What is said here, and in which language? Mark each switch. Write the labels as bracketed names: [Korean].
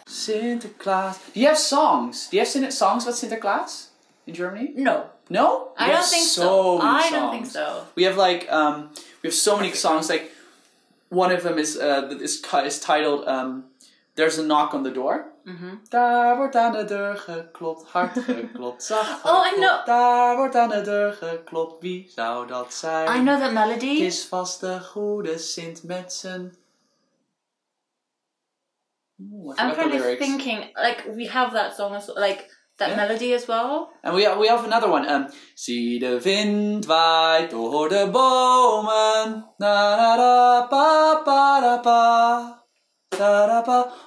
[English] Sinterklaas. Do you have songs? Do you have songs about Sinterklaas in Germany? No. No? I don't think so. Many songs. Don't think so. We have like we have so many songs. Like one of them is titled "There's a Knock on the Door." [Dutch] Daar wordt aan de deur geklopt, hard geklopt, zacht geklopt. [English] Oh, I know. [Dutch] Daar wordt aan de deur geklopt, wie zou dat zijn? [English] I know that melody. [Dutch] Het is vast de goede Sint met zijn... [English] I'm kind of thinking, like, we have that song as like that melody as well. And we have another one. [Dutch] Zie de wind waait door de bomen. Na na da pa pa da pa. Da da pa.